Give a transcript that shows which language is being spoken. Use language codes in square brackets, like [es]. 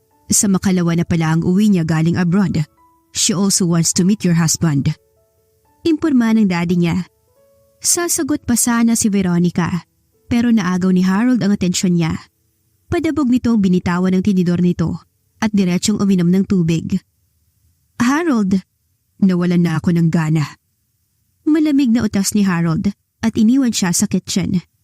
[tl] Sa makalawa na pala ang uwi niya galing abroad. [en] She also wants to meet your husband. [tl] Imporma ng daddy niya. Sasagot pa sana si Veronica, pero naagaw ni Harold ang atensyon niya. Padabog nito ang binitawan ng tinidor nito at diretsyong uminom ng tubig. Harold! Nawalan na ako ng gana. Malamig na utas ni Harold at iniwan siya sa kitchen.